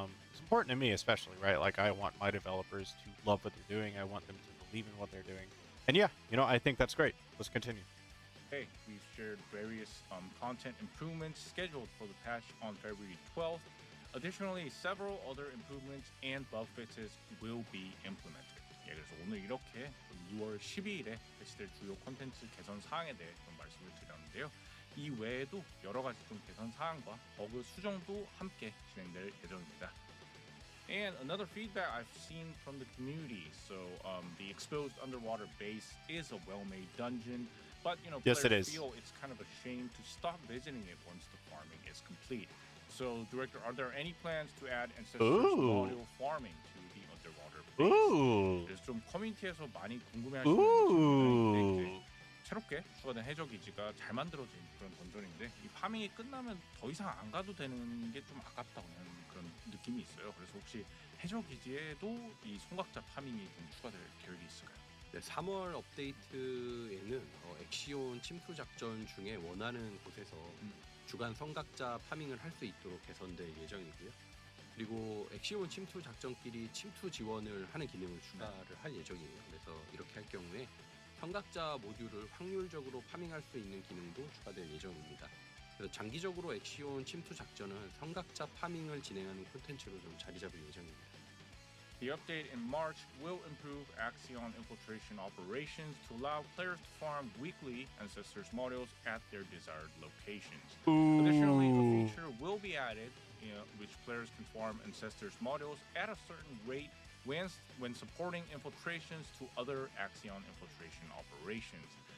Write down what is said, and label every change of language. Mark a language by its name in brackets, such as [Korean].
[English] It's important to me especially, right? Like, I want my developers to love what they're doing. I want them to believe in what they're doing. And yeah, I think that's great. Let's continue. Hey, we've shared various content improvements scheduled for the patch on February 12th. Additionally, several other improvements and bug fixes will be implemented. [Korean] 예, 그래서 오늘 이렇게 2월 12일에 배치될 주요 콘텐츠 개선 사항에 대해 좀 말씀을 드렸는데요. 이 외에도 여러 가지 좀 개선 사항과 버그 수정도 함께 진행될 예정입니다. [English] And another feedback I've seen from the community, so the exposed underwater base is a well-made dungeon, but yes, players it is. feel it's kind of a shame to stop visiting it once the farming is complete. So, Director, are there any plans to add ancestors module farming to the underwater base? Ooh. [Korean] 그래서 좀 커뮤니티에서 많이 궁금해하시는 질문인데 새롭게 추가된 해저 기지가 잘 만들어진 그런 던전인데 이 파밍이 끝나면 더 이상 안 가도 되는 게 좀 아깝다는 그런 느낌이 있어요. 그래서 혹시 해저 기지에도 이 송각자 파밍이 좀 추가될 계획이 있을까요? 네, 3월 업데이트에는 엑시온 침투 작전 중에 원하는 곳에서 주간 성각자 파밍을 할 수 있도록 개선될 예정이고요. 그리고 엑시온 침투 작전끼리 침투 지원을 하는 기능을 추가를 할 예정이에요. 그래서 이렇게 할 경우에 성각자 모듈을 확률적으로 파밍할 수 있는 기능도 추가될 예정입니다. 그래서 장기적으로 엑시온 침투 작전은 성각자 파밍을 진행하는 콘텐츠로 좀 자리 잡을 예정입니다. [English] The update in March will improve Axion infiltration operations to allow players to farm weekly Ancestors modules at their desired locations. Ooh. Additionally, a feature will be added which players can farm Ancestors modules at a certain rate when supporting infiltrations to other Axion infiltration operations.